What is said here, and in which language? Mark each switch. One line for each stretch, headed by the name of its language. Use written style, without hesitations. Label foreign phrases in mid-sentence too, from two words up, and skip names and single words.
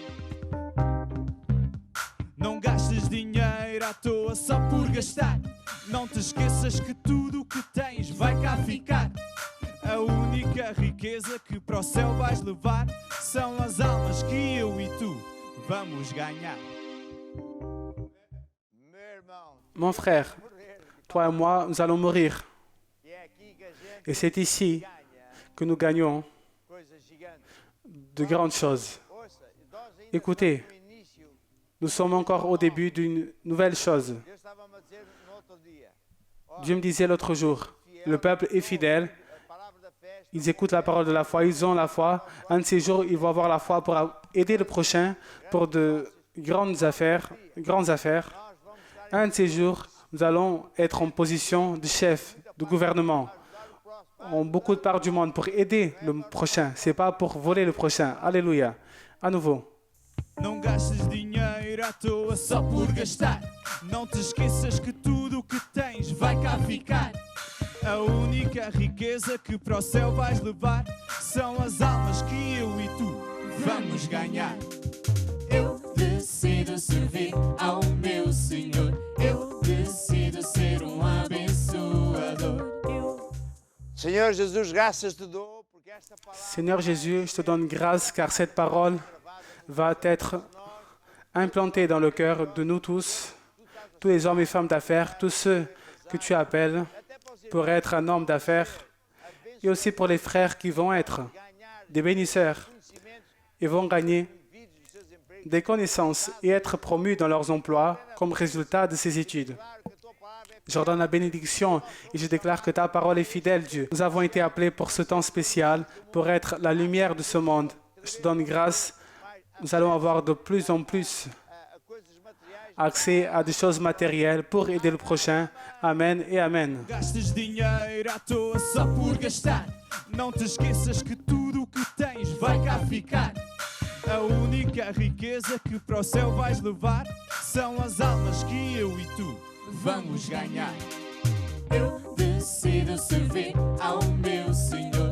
Portuguese: Não gastes dinheiro à toa só por gastar. Não te esqueças que tudo o que tens vai cá ficar. A única riqueza que para o céu vais levar são as almas que eu e tu vamos ganhar. Meu irmão,
French: Mon frère,
Portuguese: morrer.
French: toi et moi, nous allons mourir.
Portuguese: E é aqui que a gente
French: Et c'est ici
Portuguese: ganha
French: que nous gagnons
Portuguese: coisas gigantes.
French: de grandes choses.
Portuguese: Ouça, nós ainda
French: Écoutez.
Portuguese: estamos no início.
French: Nous sommes encore au début d'une nouvelle chose.
Portuguese: Deus estava-me a dizer no outro dia. Ó,
French: Dieu me disait l'autre jour, le peuple est fidèle,
Portuguese: a palavra da festa,
French: ils écoutent la parole de la foi, ils ont la foi. Un de ces jours, ils vont avoir la foi pour aider le prochain pour de grandes affaires.
Portuguese: nós vamos estar
French: Un de ces jours, nous allons être en position de chef, de gouvernement,
Portuguese: ajudar o próximo.
French: en beaucoup de parts du monde pour aider le prochain. C'est pas pour voler le prochain. Alléluia. À nouveau.
Portuguese: Não gastes dinheiro à toa só por gastar. Não te esqueças que tudo o que tens vai cá ficar. A única riqueza que para o céu vais levar são as almas que eu e tu vamos ganhar. Eu decido servir ao meu Senhor. Eu decido ser um abençoador. Senhor Jesus, graças te dou porque esta palavra
French: Seigneur Jésus, je te donne grâce car cette parole va être implantée dans le cœur de nous tous les hommes et femmes d'affaires, tous ceux que tu appelles
Portuguese: até para os
French: pour être un homme d'affaires et aussi pour les frères qui vont être
Portuguese: ganhar
French: des bénisseurs
Portuguese: conhecimentos
French: et vont gagner
Portuguese: vídeos dos seus empregos.
French: des connaissances et être promus dans leurs emplois comme résultat de ces études.
Portuguese: Claro que a tua palavra é
French: Je redonne la bénédiction et je déclare que ta parole est fidèle, Dieu. Nous avons été appelés pour ce temps spécial, pour être la lumière de ce monde. Je te donne grâce. Nous allons avoir de plus en plus
Portuguese: a coisas materiais.
French: accès à des choses matérielles pour aider le prochain. Amen et Amen.
Portuguese: Gastes dinheiro à toa só por gastar. Não te esqueças que tudo o que tens vai cá ficar. A única riqueza que para o céu vais levar são as almas que eu e tu vamos ganhar. Eu decido servir ao meu Senhor.